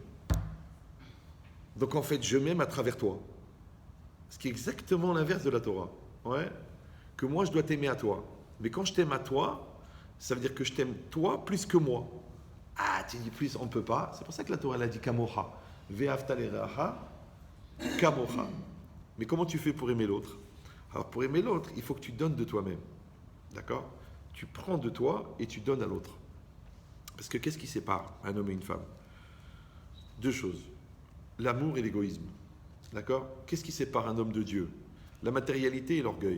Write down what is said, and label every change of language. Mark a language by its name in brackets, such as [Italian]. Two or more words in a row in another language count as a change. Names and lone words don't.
[French] Donc en fait, je m'aime à travers toi. Ce qui est exactement l'inverse de la Torah. Ouais. Que moi, je dois t'aimer à toi. Mais quand je t'aime à toi, ça veut dire que je t'aime toi plus que moi. Ah, tu dis plus, on ne peut pas. C'est pour ça que la Torah, elle a dit kamocha. [Hebrew] ואהבת לרעך, כמוך. [French] Mais comment tu fais pour aimer l'autre? Alors pour aimer l'autre, il faut que tu donnes de toi-même. D'accord? Tu prends de toi et tu donnes à l'autre. Parce que qu'est-ce qui sépare un homme et une femme? Deux choses. L'amour et l'égoïsme. D'accord? Qu'est-ce qui sépare un homme de Dieu? La matérialité et l'orgueil.